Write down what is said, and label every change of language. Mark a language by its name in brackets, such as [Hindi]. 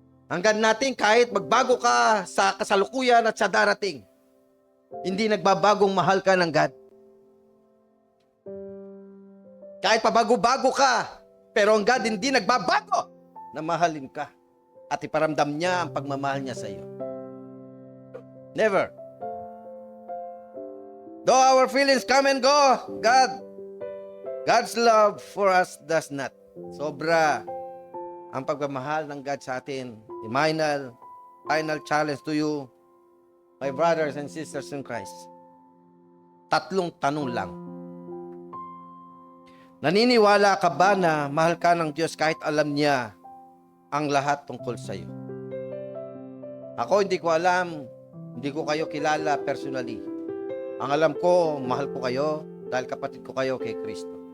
[Filipino] Ang God natin, kahit magbago ka sa kasalukuyan at sa darating, hindi nagbabagong mahal ka ng God. Kahit pabago-bago ka, pero ang God hindi nagbabago na mahalin ka at iparamdam niya ang pagmamahal niya sa iyo. [English] Never. Though our feelings come and go, God's love for us does not. [Filipino] Sobra ang pagmamahal ng God sa atin. [English] The final challenge to you, my brothers and sisters in Christ. [Filipino] 3 tanong lang. Naniniwala ka ba na mahal ka ng Diyos kahit alam niya ang lahat tungkol sa iyo? Ako hindi ko alam, hindi ko kayo kilala personally. Ang alam ko, mahal ko kayo dahil kapatid ko kayo kay Kristo.